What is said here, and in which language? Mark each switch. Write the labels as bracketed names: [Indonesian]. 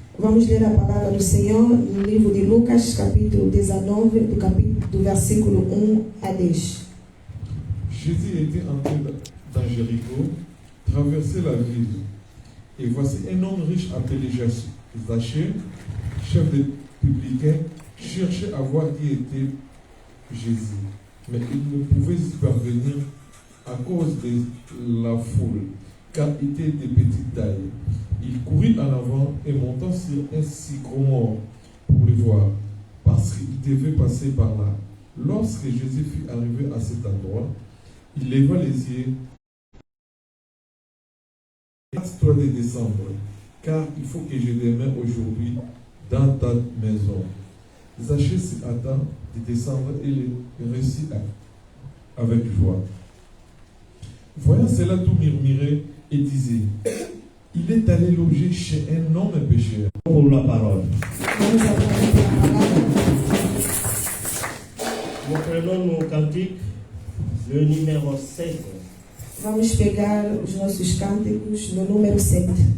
[Portuguese] Vamos ler a palavra do Senhor no livro de Lucas, capítulo 19, do versículo 1 a 10. [French] Jésus était entré dans Jéricho, traversait la ville, et voici un homme riche appelé Zachée, chef des publicains, cherchait à voir qui était Jésus, mais il ne pouvait y parvenir à cause de la foule, car il était de petite taille. Il courut en avant et monta sur un sycomore pour le voir, parce qu'il devait passer par là. Lorsque Jésus fut arrivé à cet endroit, il leva les yeux. Hâte-toi de descendre, car il faut que je demeure aujourd'hui dans ta maison. Zachée se hâta de descendre et le reçut avec joie. Voyant cela, tout murmurait et disait, il est allé loger chez un homme pécheur. Pour la parole. [Portuguese] Vamos apresentar a palavra. [French] Nous prenons nos cantiques, le numéro 7. [Portuguese] Vamos pegar os nossos cânticos no número 7.